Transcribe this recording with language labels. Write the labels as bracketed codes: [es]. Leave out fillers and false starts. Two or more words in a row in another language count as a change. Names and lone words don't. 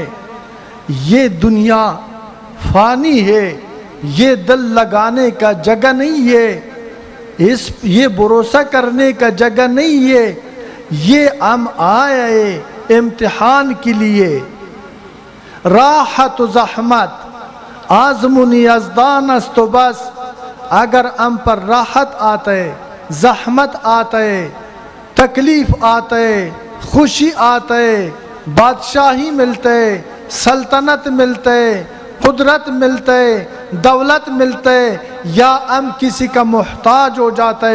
[ur] یہ دنیا فانی ہے، یہ دل لگانے کا جگہ نہیں ہے، یہ بھروسہ کرنے کا جگہ نہیں ہے، یہ ہم آئے امتحان کے لیے۔ [fa] راحت و زحمت آزمونی یزدان است و بس، [ur] اگر ہم پر راحت آتا ہے، زحمت آتا ہے، تکلیف آتا ہے، خوشی آتا ہے، بادشاہی ملتا ہے، سلطنت ملتا ہے، قدرت ملتا ہے، دولت ملتا ہے، یا ہم کسی کا محتاج ہو جاتا